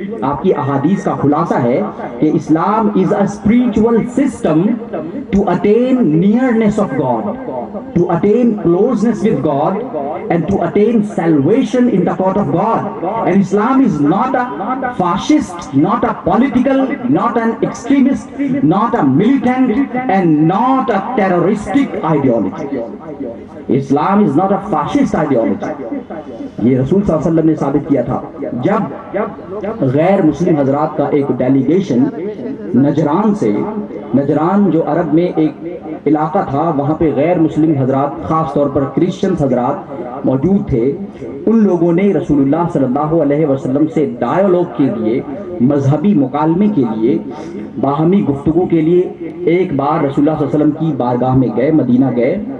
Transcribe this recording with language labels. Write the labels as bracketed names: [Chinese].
[Urdu] آپ کی احادیث کا خلاصہ ہے کہ [English] Islam is a spiritual system to attain nearness of God, to attain closeness with God and to attain salvation in the court of God. And Islam is not a fascist, not a political, not an extremist, not a militant and not a terroristic ideology. Islam is not a fascist ideology. [Urdu] یہ رسول صلی اللہ علیہ وسلم نے ثابت کیا تھا. جب غیر مسلم حضرات کا ایک ڈیلیگیشن نجران سے، نجران جو عرب میں ایک علاقہ تھا، وہاں پہ غیر مسلم حضرات، خاص طور پر کرسچن حضرات موجود تھے، ان لوگوں نے رسول اللہ صلی اللہ علیہ وسلم سے ڈائیالوگ کے لیے، مذہبی مکالمے کے لیے، باہمی گفتگو کے لیے ایک بار رسول اللہ صلی اللہ علیہ وسلم کی بارگاہ میں گئے، مدینہ گئے.